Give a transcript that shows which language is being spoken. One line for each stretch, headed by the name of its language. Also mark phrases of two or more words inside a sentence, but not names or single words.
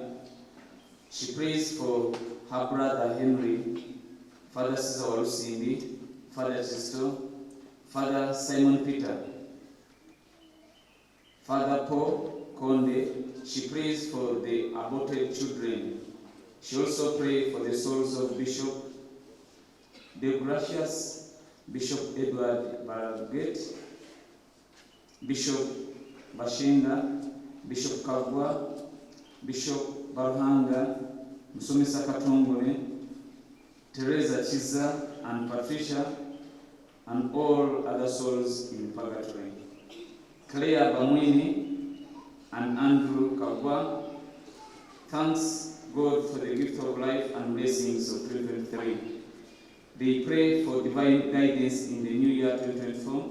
English: She prays for her brother Henry, Father Cesar Walusindi, Father Chisto, Father Simon Peter, Father Paul Konde. She prays for the aborted children. She also prays for the souls of Bishop De Gracias, Bishop Edward Baraget, Bishop Bashinga, Bishop Kagwa, Bishop Baruhanga, Musomesa Katongole, Teresa Chiza and Patricia, and all other souls in purgatory. Claire Bamwini and Andrew Kagwa thanks God for the gift of life and blessings of 2023. They pray for divine guidance in the new year 2024.